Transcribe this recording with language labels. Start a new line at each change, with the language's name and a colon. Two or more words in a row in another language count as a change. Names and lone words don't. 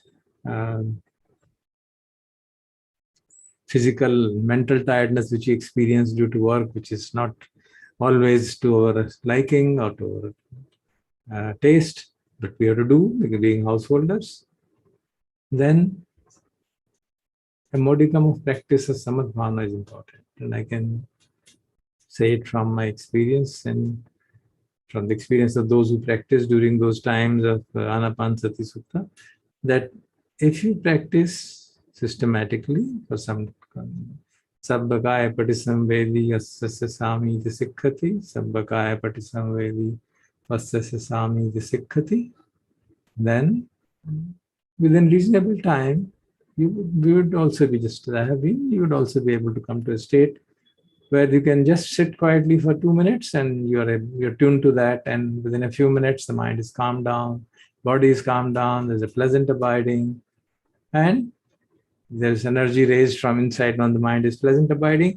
English: physical, mental tiredness which we experience due to work, which is not always to our liking or to our taste, but we have to do because being householders, then a modicum of practice of samatha is important. And I can say it from my experience and from the experience of those who practice during those times of Anapanasati Sutta, that if you practice systematically for some
Pali: Sabbakaya Patisamvedi Asasya Sami Sikkati, Sabbakaya Patisamvedi Asasya Sami Sikkati,
English: then within reasonable time, we would also be just as I have been, you would also be able to come to a state where you can just sit quietly for 2 minutes and you're tuned to that, and within a few minutes the mind is calmed down, body is calmed down, there's a pleasant abiding, and there's energy raised from inside when the mind is pleasant abiding.